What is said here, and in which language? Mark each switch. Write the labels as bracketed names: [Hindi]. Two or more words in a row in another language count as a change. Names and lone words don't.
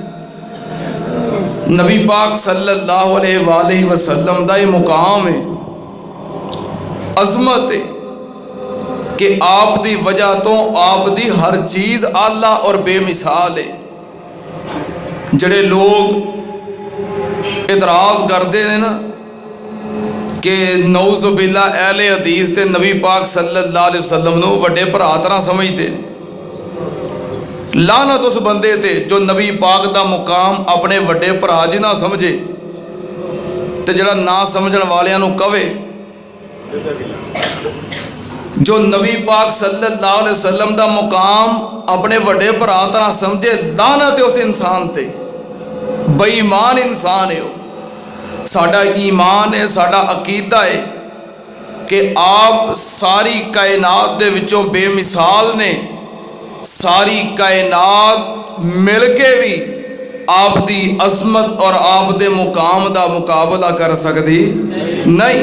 [Urdu] نبی پاک [Arabic] صلى الله عليه وسلم [Urdu] کا یہ مقام ہے، عظمت ہے کہ [Punjabi] آپ دی وجہ توں آپ دی ہر چیز [Urdu] اعلیٰ اور بے مثال ہے. [Punjabi] جیہڑے لوک [Urdu] اعتراض کرتے ہیں نا کہ [Arabic] نعوذ بالله [Punjabi] اہل حدیث تے نبی پاک [Arabic] صلى الله عليه وسلم [Punjabi] نوں وڈے بھرا طرح [Urdu] سمجھتے ہیں. [Punjabi] لعنت اس بندے تے جو نبی پاک دا مقام اپنے وڈے بھرا جنا سمجھے تے جیہڑا نہ سمجھن والیاں نوں کہوے. جو نبی پاک [Arabic] صلى الله عليه وسلم [Punjabi] کا مقام اپنے وڈے بھرا طرح سمجھے، لعنت ہے اس انسان تے، بے ایمان انسان ہے. ساڈا ایمان ہے، ساڈا عقیدہ ہے کہ آپ ساری کائنات دے وچوں بے مثال نے. ساری کائنات مل کے بھی آپ دی عظمت اور آپ دے مقام دا مقابلہ کر سکتی نہیں.